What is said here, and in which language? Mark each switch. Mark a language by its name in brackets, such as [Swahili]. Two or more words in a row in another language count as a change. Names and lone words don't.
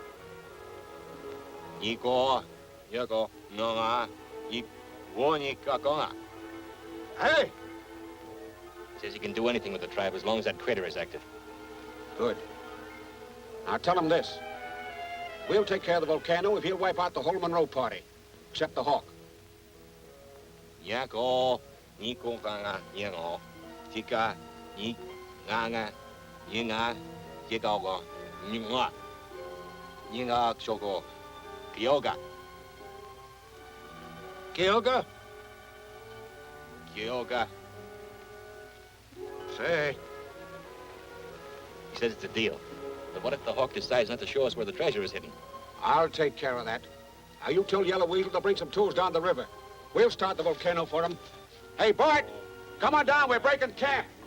[English] Yiko, Yoko, Nonga, Yiko, Hey! He says he can do anything with the tribe as long as that crater is active. Good. Now tell him this. We'll take care of the volcano if he'll wipe out the whole Monroe party, except the Hawk. Yako, Niko Ganga, Yango, Tika, Ni, Ganga, Yinga, Yikawa, Yinga, Yinga Shoko, Kyoga. Kyoga? Kyoga. Say. He says it's a deal. But what if the Hawk decides not to show us where the treasure is hidden? I'll take care of that. Now you tell Yellow Weasel to bring some tools down the river. We'll start the volcano for him. Hey, Bart, come on down. We're breaking camp.